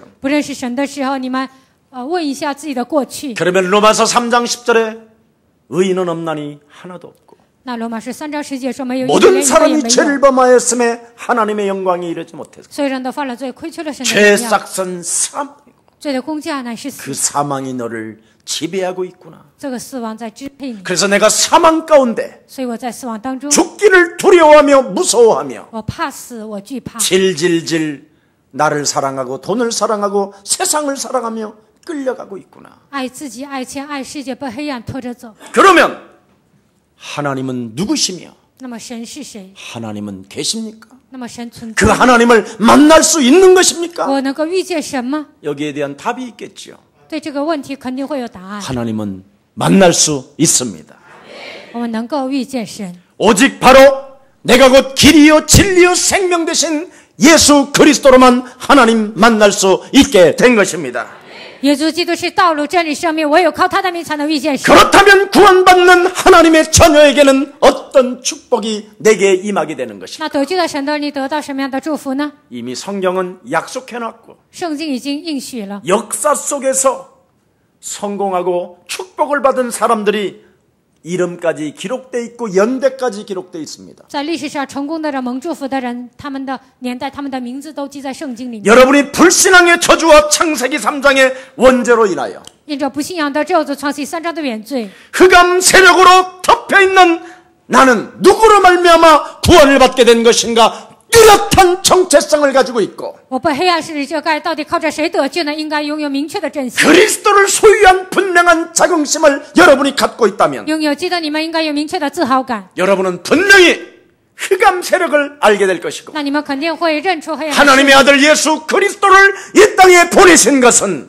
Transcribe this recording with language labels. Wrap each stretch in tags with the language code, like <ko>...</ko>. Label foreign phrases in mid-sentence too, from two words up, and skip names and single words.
<zh>不认识神的时候，你们问一下自己的过去。</zh> <ko>그러면 로마서 3장 10절에 의인은 없나니 하나도 없고</ko> <zh>那罗马书3章10节说，没有一个</zh> <ko>모든</ko> <zh>人也</zh> <ko>사람이</ko> <zh>没有，</zh> <ko>죄를 범하였음에 하나님의 영광이 이르지 못했어.</ko> <zh>所有人都犯了罪，亏缺了神的</zh> <ko>죄</ko> <zh>荣耀。</zh> <ko>싹선 사망.</ko> <zh>罪的工价乃是 그 死，</zh> <ko>사망이 너를 지배하고 있구나.</ko> <zh>这个死亡在支配你。</zh> <ko>그래서 내가 사망 가운데</ko> <zh>所以我在死亡当中，</zh> <ko>죽기를 두려워하며 무서워하며</ko> <zh>我怕死，我惧怕，</zh> <ko>질질질 나를 사랑하고 돈을 사랑하고 세상을 사랑하며 끌려가고 있구나.</ko> <zh>爱自己、爱钱、爱世界，被黑暗拖着走。</zh> <ko>그러면 하나님은 누구시며</ko> <zh>那么神是谁？</zh> <ko>하나님은 계십니까?</ko> <zh>那么神存 그 在，</zh> <ko>하나님을 만날 수 있는 것입니까?</ko> <zh>我能够遇见神吗？</zh> <ko>여기에 대한 답이 있겠지요.</ko> <zh>对这个问题肯定会有答案。</zh> <ko>하나님은 만날 수 있습니다.</ko> <zh>我们能够遇见神，</zh> <ko>오직 바로 내가 곧 길이요 진리요 생명 되신 예수 그리스도로만 하나님 만날 수 있게 된 것입니다.</ko> <zh>耶稣基督是道路、真理、生命，唯有靠他的名才能遇见神。</zh> <ko>그렇다면 구원받는 하나님의 자녀에게는 어떤 축복이 내게 임하게 되는 것입니다.</ko> <zh>那得救的神的你得到什么样的祝福呢？</zh> <ko>이미 성경은 약속해놨고</ko> <zh>圣经已经应许了，</zh> <ko>역사 속에서 성공하고 축복을 받은 사람들이 이름까지 기록되어 있고 연대까지 기록되어 있습니다.</ko> <zh>在历史上成功的人、蒙祝福的人，他们的年代、他们的名字都记在圣经里面。</zh> <ko>여러분이 불신앙의 저주와 창세기 3장의 원죄로 인하여</ko> <zh>因着不信仰的咒诅，创世3章的原罪，</zh> <ko>흑암 세력으로 덮여있는 나는 누구로 말미암아 구원을 받게 된 것인가 뚜렷한 정체성을 가지고 있고</ko> <zh>我被黑暗势力遮盖，到底靠着谁得救呢？应该拥有明确的真相。</zh> <ko>그리스도를 소유한 분명한 자긍심을 여러분이 갖고 있다면</ko> <zh>拥有基督，你们应该有明确的自豪感。</zh> <ko>여러분은 분명히 흑암 세력을 알게 될 것이고</ko> <zh>那你们肯定会认出黑暗的势</zh> <ko>하나님의</ko> <zh>力。</zh> <ko>아들 예수 그리스도를 이 땅에 보내신 것은</ko>